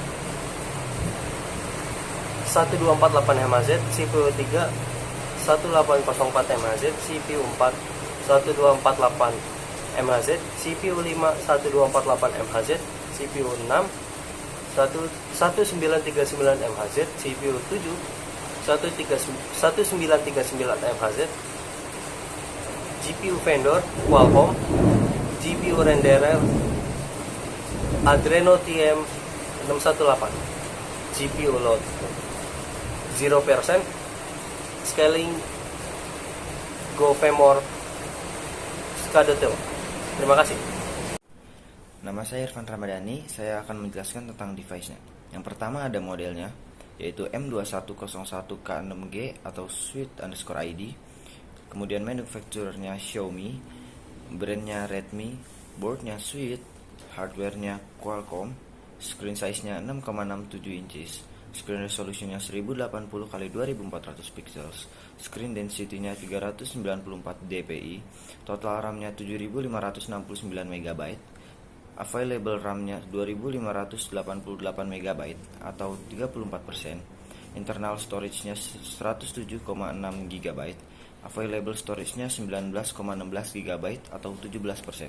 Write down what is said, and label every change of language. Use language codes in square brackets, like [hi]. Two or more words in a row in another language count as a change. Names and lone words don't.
[en] 1248 MHz, CPU 3 1804 MHz, CPU 4 1248 MHz, CPU 5 1248 MHz, CPU 6 1939 MHz, CPU 7 1939 MHz, GPU vendor Qualcomm, GPU renderer Adreno TM 618, GPU load 0%, scaling GoFemor SCADA. [id] Terima kasih. Nama saya Irfan Ramadhani, saya akan menjelaskan tentang device-nya. Yang pertama ada modelnya, yaitu M2101K6G atau Sweet_ID. Kemudian manufacturer-nya Xiaomi, brand-nya Redmi, board-nya Sweet, hardware-nya Qualcomm, screen size-nya 6,67 inches, [en] screen resolution- [id] nya 1080x2400 pixels, [en] screen density- [id] nya 394 dpi, [en] total RAM- [id] nya 7569 MB, [en] available RAM- [id] nya 2588 MB atau 34%, [en] internal storage- [id] nya 107,6 GB, [en] available storage- [id] nya 19,16 GB atau 17%.